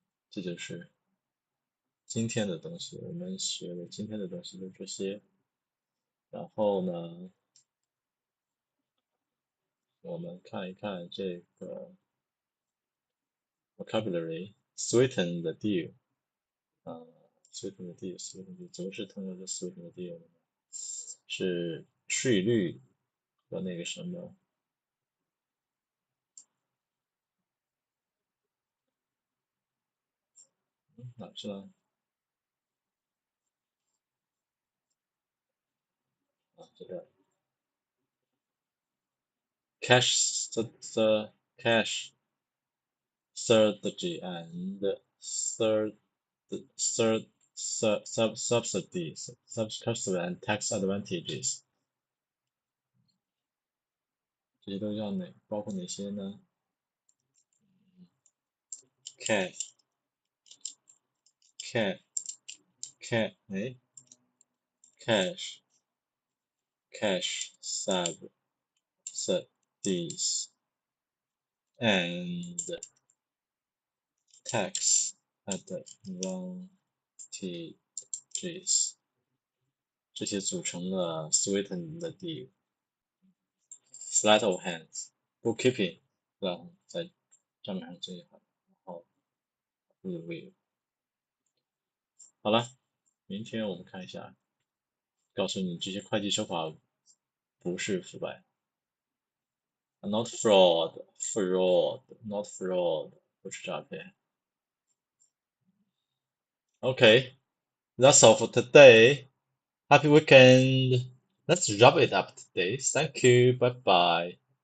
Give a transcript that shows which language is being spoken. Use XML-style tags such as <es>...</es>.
<zh>这就是今天的东西，我们学的今天的东西就这些。然后呢，我们看一看这个 vocabulary， sweeten the deal。 sweeten the deal，sweeten the deal 怎么是通过这 sweeten the deal 呢？是税率和那个什么，哪去了？</zh> <en>这个 cash the cash strategy and subsidies, subsidies and tax advantages，这些都叫包括哪些呢？cash cash cash 哎 cash cash subsidies and tax advantages，这些组成了 sweeten the deal。sleight of hands bookkeeping，然后在账面上最好，然后 review。</en> <zh>好了，明天我们看一下，告诉你这些会计手法不是腐败 ， not fraud，not fraud，不是诈骗。</zh> <en>Okay, that's all for today. Happy weekend. Let's wrap it up today. Thank you. Bye bye.</en>